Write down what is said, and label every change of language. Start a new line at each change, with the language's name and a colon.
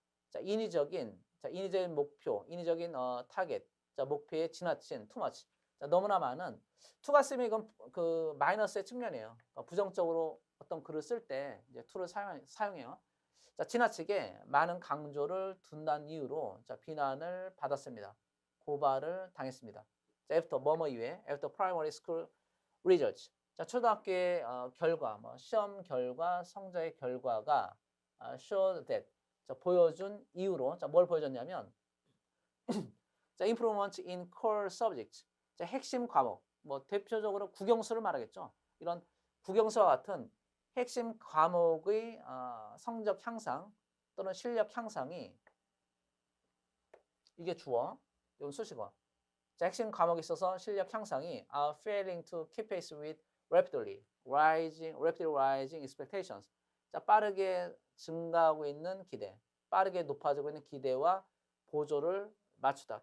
Korean: 자, 인위적인 목표, 인위적인 타겟, 자, 목표에 지나친
English: too much.
Korean: 자, 너무나 많은. to가 쓰면 이건 그 마이너스의 측면이에요. 부정적으로 어떤 글을 쓸 때 이제 to를 사용해요. 자, 지나치게 많은 강조를 둔다는 이유로 자, 비난을 받았습니다. 고발을 당했습니다.
English: 자, after
Korean: 뭐뭐 이외에
English: after primary school results.
Korean: 자, 초등학교의 결과, 뭐 시험 결과, 성적의 결과가
English: showed that.
Korean: 자, 보여준 이유로, 자, 뭘 보여줬냐면 자,
English: improvement in core subjects.
Korean: 자, 핵심 과목, 뭐 대표적으로 국영수를 말하겠죠. 이런 국영수와 같은 핵심 과목의 성적 향상 또는 실력 향상이, 이게 주어, 이건 수식어. 자, 핵심 과목에 있어서 실력 향상이
English: are failing to keep pace with rapidly rising expectations.
Korean: 자, 빠르게 증가하고 있는 기대, 빠르게 높아지고 있는 기대와 보조를 맞추다.